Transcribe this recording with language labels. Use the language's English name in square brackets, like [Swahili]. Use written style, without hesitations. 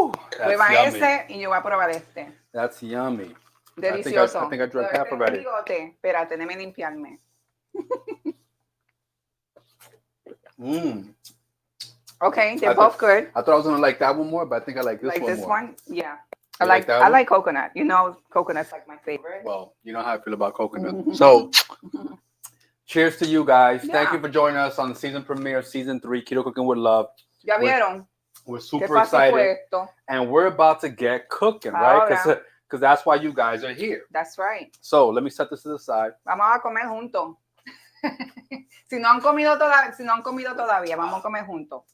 [Spanish] Prueba ese y yo voy a probar este. [English] That's yummy. [Spanish] Delicioso. [English] I think I drank half already. [Spanish] Espérate, déjame limpiarme. [English] Okay, they're both good. I thought I was gonna like that one more, but I think I like this one more. Like this one? Yeah. I like coconut. You know, coconut's like my favorite. Well, you know how I feel about coconut. So, cheers to you guys. Yeah. Thank you for joining us on the season premiere of season 3, Keto Cooking with Love. [Spanish] ¿Ya vieron? [English] We're super excited, and we're about to get cooking, right? Because that's why you guys are here. That's right. So let me set this to the side. [Spanish] Vamos a comer juntos. Si no han comido todavía, vamos a comer juntos.